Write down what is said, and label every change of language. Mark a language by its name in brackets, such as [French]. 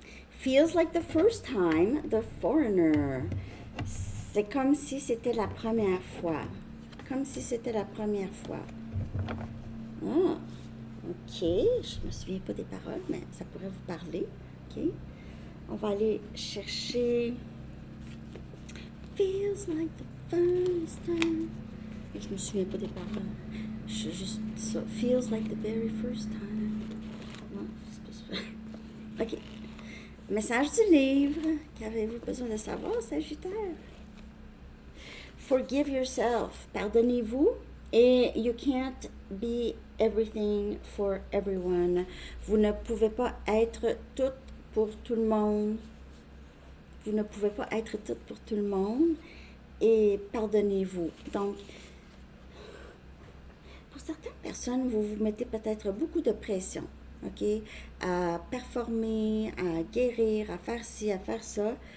[English] Feels like the first time, the foreigner. [French] C'est comme si c'était la première fois. Comme si c'était la première fois. Ah, ok. Je me souviens pas des paroles, mais ça pourrait vous parler. Ok. On va aller chercher. [English] Feels like the first time. [French] Et je me souviens pas des paroles. Je juste ça. [English] Feels like the very first time. [French] Non, c'est pas ça. Ok. Message du livre. Qu'avez-vous besoin de savoir, Sagittaire? [English] Forgive yourself. [French] Pardonnez-vous. [English] Et you can't be everything for everyone. [French] Vous ne pouvez pas être tout pour tout le monde. Vous ne pouvez pas être tout pour tout le monde. Et pardonnez-vous. Donc, pour certaines personnes, vous vous mettez peut-être beaucoup de pression. OK, à performer, à guérir, à faire ci, à faire ça.